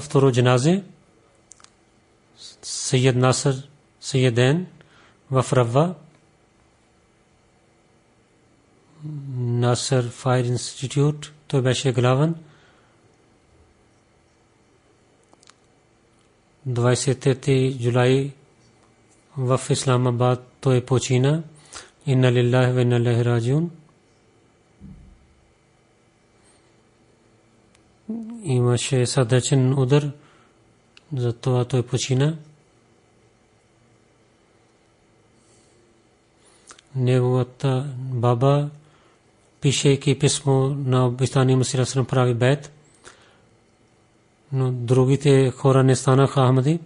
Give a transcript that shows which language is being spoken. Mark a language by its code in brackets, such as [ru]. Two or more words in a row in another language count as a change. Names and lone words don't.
[bg] Второ джаназе Сайед Насър Сайеден в Равва, Насър Файр Институт, той беше главен. 23 юли в Исламабад той почина. [ar] إنا لله وإنا إليه راجعون. [bg] Имаше сърдечен удар, затова той почина. Неговата баба, пишейки писмо на обещания Масия салам, прави бейт, но другите хора не станаха ахмади.